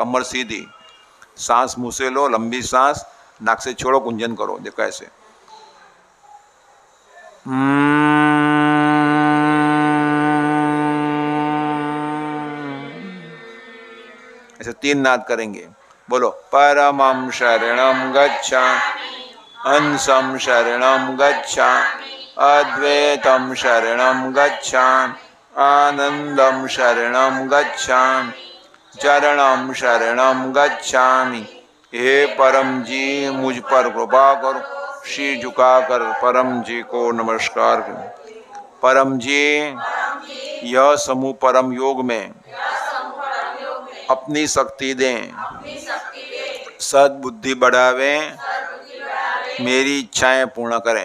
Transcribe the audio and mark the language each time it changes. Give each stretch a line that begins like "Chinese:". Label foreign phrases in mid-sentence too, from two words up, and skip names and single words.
Hindi: कमर सीधी, सांस मुंह से लो, लंबी सांस, नाक से छोड़ो, गुंजन करो। देखो ऐसे ऐसे 3 नाद करेंगे।
Sanskrit: बोलो परमं शरणं गच्छामि, हंसं शरणं गच्छामि, अद्वैतं शरणं गच्छामि, आनंदं शरणं गच्छामि, चरणं शरणं गच्छामि।
Hindi: हे परम जी मुझ पर कृपा करो, सिर झुकाकर परम जी को नमस्कार करो। परम जी यह समूह परम योग में अपनी शक्ति दें, सद्बुद्धि बढ़ावें, मेरी इच्छाएं पूर्ण करें।